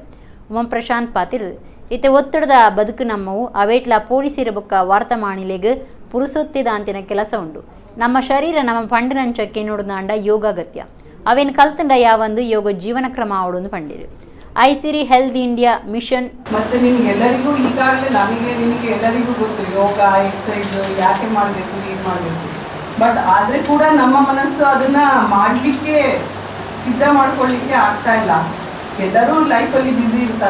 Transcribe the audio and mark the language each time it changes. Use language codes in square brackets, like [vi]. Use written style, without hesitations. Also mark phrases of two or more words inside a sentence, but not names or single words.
[tcy] ಉಮಾಪ್ರಶಾಂತ್ ಪಾತಿರ್ ಇತ್ತೆ ಒತ್ತಡದ ಬದುಕು ನಮ್ಮವು ಅವೇಟ್ಲ ಪೊಲೀಸರ ಬೊಕ್ಕ ವಾರ್ತಾಮಾಣಿಲೆಗೆ ಪುರುಸೊತ್ತಿದ ಅಂತಿನ ಕೆಲಸ ಉಂಡು. ನಮ್ಮ ಶರೀರ ನಮ್ಮ ಪಂಡಿನಂಚಕ್ಕೆ ನೋಡುದಾಂಡ ಯೋಗ ಅಗತ್ಯ ಅವೇನು ಕಲ್ತಂಡ ಯಾವಂದು ಯೋಗ ಜೀವನ ಕ್ರಮ ಆವಡೊಂದು ಪಂಡಿರು. [kn] ಐಸಿರಿ ಹೆಲ್ತ್ ಇಂಡಿಯಾ ಮಿಷನ್ ಮತ್ತೆ ನಿಮಗೆಲ್ಲರಿಗೂ ಈಗಾಗಲೇ ನಿಮಗೆ ಎಲ್ಲರಿಗೂ ಗೊತ್ತು ಯೋಗ ಎಕ್ಸಸೈಸ್ ಯಾಕೆ ಮಾಡಬೇಕು ಏನು ಮಾಡಬೇಕು. ಬಟ್ ಆದರೆ ಕೂಡ ನಮ್ಮ ಮನಸ್ಸು ಅದನ್ನ ಮಾಡಲಿಕ್ಕೆ ಸಿದ್ಧ ಮಾಡ್ಕೊಳ್ಳಿಕ್ಕೆ ಆಗ್ತಾ ಇಲ್ಲ. ಎಲ್ಲರೂ ಲೈಫಲ್ಲಿ ಬ್ಯುಸಿ ಇರ್ತಾರೆ.